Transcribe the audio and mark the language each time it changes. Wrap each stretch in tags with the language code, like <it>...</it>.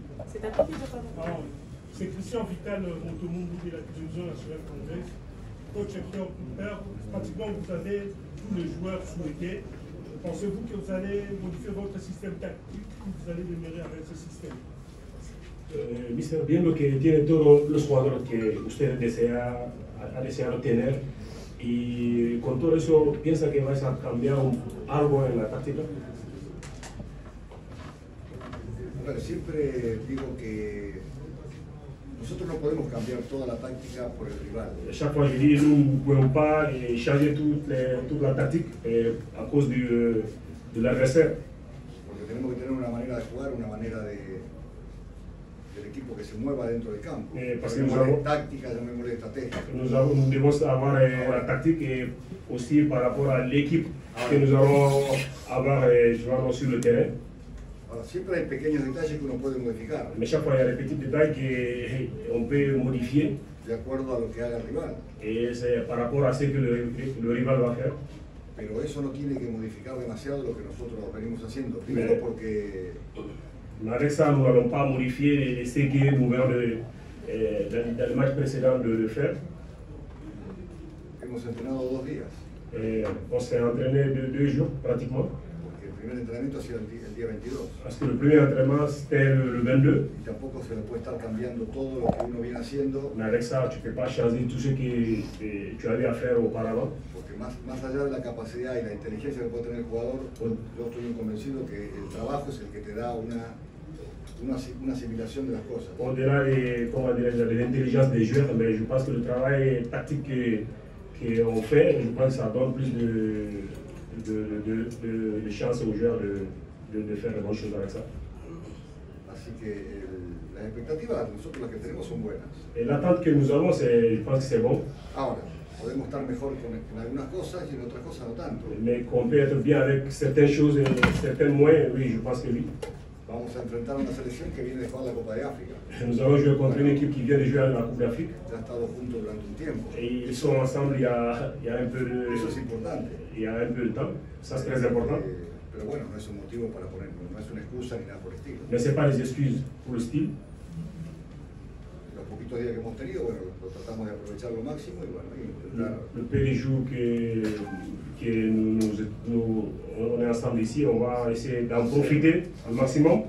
<fr>C'est à toi qui veux parler. C'est Christian Vital, Montemundu de la télévision nationale congolaise. Coach Hector Cooper, pratiquement vous avez tous les joueurs souhaités. Pensez-vous que vous allez modifier votre système tactique ou vous allez demeurer avec ce système?</fr> <es>Mister, viendo que tiene todos los jugadores que usted ha deseado tener, y con todo eso, ¿piensa que vais a cambiar algo en la táctica? Bueno, siempre digo que nosotros no podemos cambiar toda la táctica por el rival.</es> <fr>Chaque fois, je dis, nous ne pouvons pas changer toute la tactique à cause de l'adversaire.</fr> <es>Porque tenemos que tener una manera de jugar, una manera del equipo que se mueva dentro del campo. Llamémosle táctica, llamémosle estrategia.</es> <fr>Nous devons avoir la tactique et aussi par rapport à l'équipe que nous allons avoir jouant sur le terrain.</fr> <es>Ahora, siempre hay pequeños detalles que uno puede modificar.</es> <fr>Mais chaque fois, il y a des petits détails qu'on peut modifier.</fr> <es>De acuerdo a lo que haga el rival.</es> <fr>Et c'est par rapport à ce que le rival va faire.</fr> <es>Pero eso no tiene que modificar demasiado lo que nosotros venimos haciendo. Primero porque...</es> <fr>Mais avec ça, nous n'allons pas modifier ce que nous venons dans le match précédent de faire.</fr> <es>Hemos entrenado 2 días.</es> <fr>On s'est entraîné 2 jours pratiquement.</fr> <es>Porque el primer entrenamiento ha sido el día 22.</es> <fr>Parce que le premier entraînement c'était le 22.</fr> <es>Y tampoco se le puede estar cambiando todo lo que uno viene haciendo.</es> <fr>Mais avec ça, tu ne peux pas changer tout ce que tu avais à faire auparavant.</fr> <es>Porque más allá de la capacidad y la inteligencia que puede tener el jugador, yo estoy muy convencido que el trabajo es el que te da una asimilación de las cosas.</es> <fr>Au-delà de l'intelligence des joueurs, mais je pense que le travail tactique qu'on fait, je pense que ça donne plus de chances aux joueurs de faire de bonnes choses avec ça.</fr> <es>Así que las expectativas, nosotros las que tenemos son buenas.</es> <fr>Et l'attente que nous avons, je pense que c'est bon.</fr> <es>Ahora, podemos estar mejor en algunas cosas y en otras cosas no tanto.</es> <fr>Mais qu'on peut être bien avec certaines choses et certains moyens, oui, je pense que oui.</fr> <es>Vamos a enfrentar una selección que viene de jugar la Copa de África.</es> <fr>Nous allons jouer contre une équipe qui vient de jouer à la Coupe d'Afrique.</fr> <es>Ya ha estado juntos durante un tiempo.</es> <fr>Et ils sont ensemble il y a un peu de...</fr> <es>Eso es importante.</es> <fr>Il y a un peu de temps. Ça, c'est très important.</fr> <es>Pero bueno, no es un motivo para poner, no es una excusa ni nada por el estilo.</es> <fr>Mais ce n'est pas des excuses pour le style.</fr> <es>Los poquitos días que hemos tenido, bueno, lo tratamos de aprovechar lo máximo y bueno,</es> <fr>Le peu de jours que on est ensemble ici, on va essayer d'en profiter au maximum</fr>